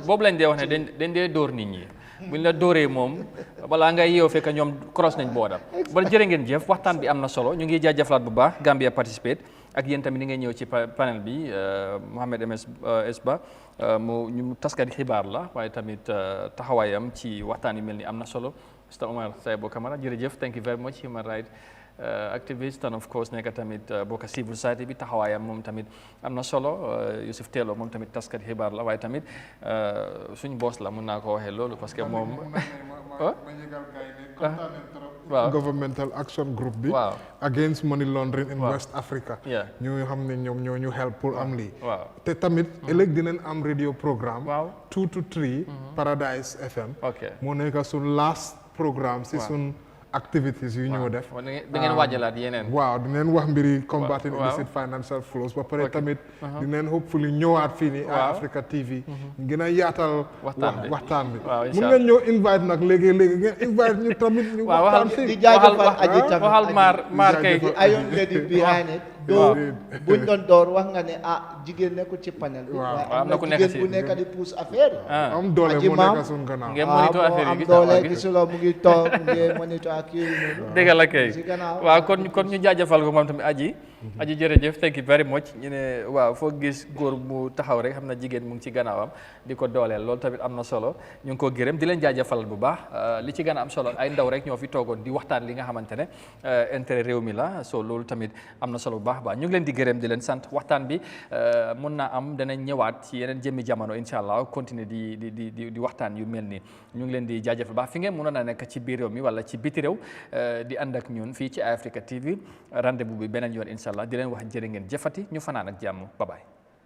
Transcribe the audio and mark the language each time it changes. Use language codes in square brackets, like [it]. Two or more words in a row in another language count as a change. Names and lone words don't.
[wo] boobu lañ dee wax ne dañ dee dóor nit ñi buñ la dóoree moom balaa ngay yeew fekk ñoom cross nañ boodam ba jërë ngeen jëf waxtaan bi am na solo ñu ngi jaajëfalaat bu baax Gambia participate ak yéen tamit ni ngay ñëw ci panel bi Mohamed MS Ba ñu taskati xibaar la waaye tamit taxawaayam ci waxtaan yu mel ni am na solo Mr. Omar Saibo Camara jërëjëf [en] thank you very much human rights activist and of course [wo] nekk tamit bokk [en] civil society [wo] bi taxawaayam moom tamit am na solo Yusuf Tello moom tamit taskati xibaar la waaye tamit suñu boss la mun naa ko waxee loolu [fr] parce que [wo] moom [en] governmental action group [wo] bi [en] against money laundering in West Africa [wo] ñu xam ne ñoom ñoo ñu help pour am lii te tamit ëllëg dinañ am [en] radio programme 2 to 3 [wo] Paradise FM moo nekk suñ [en] last programme [wo] si suñ activities yu ñoo def da ngeen waajalaat yeneen dinañ wax mbiri [en] combating illicit financial flows [wo] ba pare tamit dinañ hopefully ñëwaat fii ni Eyeafrica TV gën a yaatal waxtaan bi mun ngeen ñëw invite nag léegi ngeen invite ñu tamit ñu waxtaan fii di jaajëfal aji tamit waxal maar kay ayoon [en] lady behind it [wo] doo buñ doon door wax nga ne jigéen nekkul ci panel bi am na jigéen bu nekk di [fr] pousse affaire [wo] am doole moo nekk suñ gannaaw ngeen monitor affaire am doole gisuloo mu ngi toog ngeen monitor ak yooyu noonu dégg la kay waaw kon ñu jaajëfal ko moom tamit aji aji jërëjëf [en] thank you very much [wo] ñu ne waaw foo gis góor mu taxaw rek xam na jigéen mu ngi ci gannaawam di ko dooleel loolu tamit am na solo ñu ngi ko gërëm di leen jaajëfal bu baax li ci gën a am solo ay ndaw rek ñoo fi toogoon di waxtaan li nga xamante ne intérêt réew mi la so loolu tamit am na solo bu baax ñu ngi leen di gërëm di leen sant waxtaan bi mun naa am danañ ñëwaat ci yeneen jëmmi jamono [ar] incha allah [wo] continuer di waxtaan yu mel nii ñu ngi leen di jaajëfal baax fi ngeen mënoon a nekk ci biir réew mi wala ci biti réew di ànd ak ñun fii ci Eyeafrica TV rendez-vous bi beneen yoon [ar] incha allah [wo] di leen wax jërë ngeen jëfati ñu fanaan ak jàmm [en] bye bye